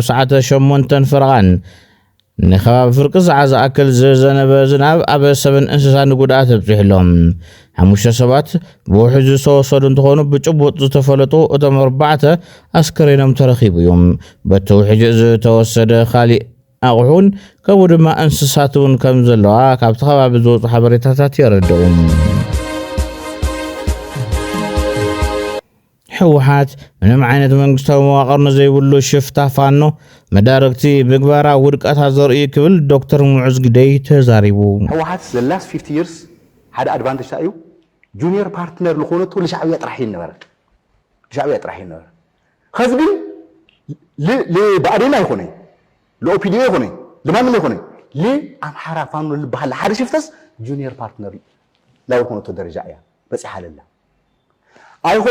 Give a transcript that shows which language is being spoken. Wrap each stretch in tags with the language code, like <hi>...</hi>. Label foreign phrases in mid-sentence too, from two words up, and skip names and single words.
<ti>ሰዓት 8 ፍርቓን ንኸባቢ ፍርቂ ሰዓት ዝኣክል ዝዘነበ ዝናብ ኣብ ሰብን እንስሳን ጉድኣት ኣብፅሕሎም 5 ሰባት ብውሕጅ ዝተወሰዱ እንትኾኑ ብጭቡጥ ዝተፈለጡ እቶም 4 ኣስከሬኖም ተረኺቡ እዮም በቲ ውሕጅ ዝተወሰደ ካሊእ ኣቑሑን ከምኡ ድማ እንስሳት እውን ከም ዘለዋ ካብቲ ከባቢ ዝወፁ ሓበሬታታት የረድኡ ሕወሓት ምንም ዓይነት መንግስታዊ መዋቕር ዘይብሉ ሽፍታ ፋኖ መዳርግቲ ምግባራ ውድቀታት ዘርኢ ክብል ዶክተር ሙዑዝ ግደይ ተዛሪቡ ሕወሓት</ti> <en>the last 50 years</en> <ti>ሓደ ኣድቫንቴጅ እዩ</ti> <en>junior partner</en> <ti>ዝኾነቱ ለሻዕብያ ጥራሕ ይነበረ ለሻዕብያ ጥራሕ ይነበረ ከዚ ግን ለባዕዴና ይኾነ ለኦፒዲዮ ይኾነ ለማንም ይኾነ ለኣምሓራ ፋኖ ልበሃል ሓደ ሽፍተስ</ti> <en>junior partner</en> <ti>ላይ ዝኾነቱ ደረጃ እያ በፂሓ ለላ ኣይኾነ</ti>